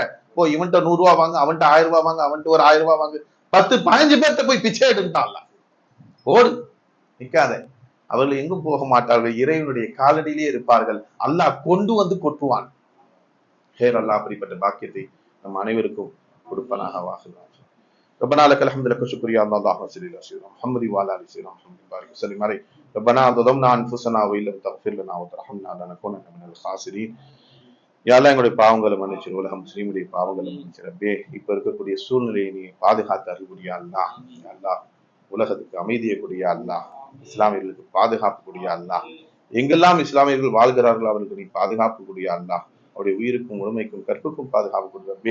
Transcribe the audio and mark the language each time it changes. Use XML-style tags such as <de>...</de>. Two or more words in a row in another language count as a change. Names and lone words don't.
<ta>போ, இவன்ட்ட 100 ரூபாய் வாங்க, அவன்கிட்ட 1000 ரூபாய் வாங்க, அவன்கிட்ட ஒரு 1000 ரூபாய் வாங்க, 10-15 பேர்த்த போய் பிச்சை எடுத்துட்டான்ல. ஓடு, நிக்காத. அவர்கள் எங்கும் போக மாட்டார்கள், இறைவனுடைய காலடியிலே இருப்பார்கள். அல்லாஹ் கொண்டு வந்து கொட்டுவான். ஹேர் அல்லாஹ் அப்படிப்பட்ட பாக்கியத்தை நம் அனைவருக்கும் கொடுப்பனாக வாகுகிறான்.</ta> <ar>ربنا لك الحمد لك الشكر يا الله صل على سيدنا محمد وعلى ال سيدنا محمد بارك وسلم عليه. ربنا ظلمنا انفسنا وان لم تغفر لنا وترحمنا لنكونن من الخاسرين.</ar> <ta>யா அல்லாஹ், எங்களுடைய பாவங்களை மன்னிச்சு, உலக முஸ்லீமுடைய பாவங்களை மன்னிச்சு ரப்பே. இப்ப இருக்கக்கூடிய சூழ்நிலையை நீ பாதுகாத்து அருள்புரியா அல்லாஹ். அல்லாஹ், உலகத்துக்கு அமைதியை கூடிய அல்லாஹ், இஸ்லாமியர்களுக்கு பாதுகாப்பு கூடிய அல்லாஹ், எங்கெல்லாம் இஸ்லாமியர்கள் வாழ்கிறார்களோ அவர்களுக்கு நீ பாதுகாப்பு கூடிய அல்லாஹ், அவருடைய உயிருக்கும் உரிமைக்கும் கற்புக்கும் பாதுகாப்பு கூடிய ரப்பே.</ta>